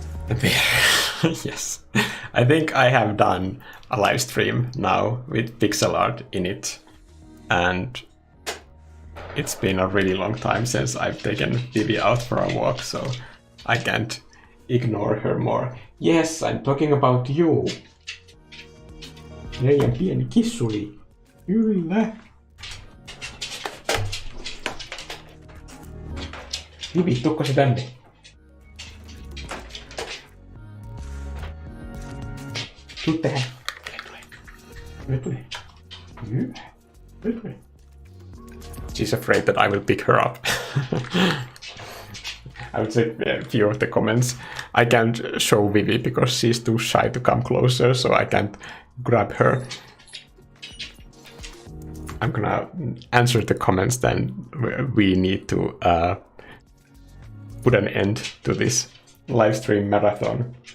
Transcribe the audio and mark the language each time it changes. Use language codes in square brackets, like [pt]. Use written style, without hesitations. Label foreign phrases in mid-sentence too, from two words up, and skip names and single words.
[en] Yes, I think I have done a live stream now with pixel art in it, and it's been a really long time since I've taken Vivi out for a walk, so I can't ignore her more. Yes, I'm talking about you. [fi] Meidän pieni kissuli. Kyllä. Vivi, tuukko se tänne? Tuu tähän. Tule. Tule. [en] She's afraid that I will pick her up. I would say a few of the comments. I can't show Vivi because she's too shy to come closer, so I can't grab her. I'm gonna answer the comments, then we need to put an end to this live stream marathon.